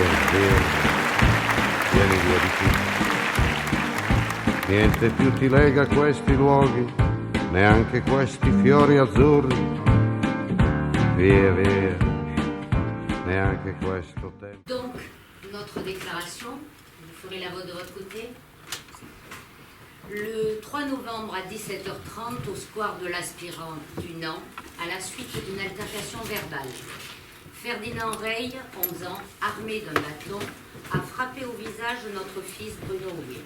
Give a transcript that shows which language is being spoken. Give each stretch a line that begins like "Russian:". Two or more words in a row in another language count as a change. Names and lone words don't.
Italian: Vieni, vieni via di qui. Niente più ti lega a questi luoghi, neanche questi fiori azzurri. Via, via, neanche questo tempo.
French: Donc, notre déclaration, vous ferez la vote de votre côté. Le 3 novembre à 17h30 au square de l'Aspirant du Nant, à la suite d'une altercation verbale. Ferdinand Reille, 11 ans, armé d'un bâton, a frappé au visage notre fils Bruno Houet.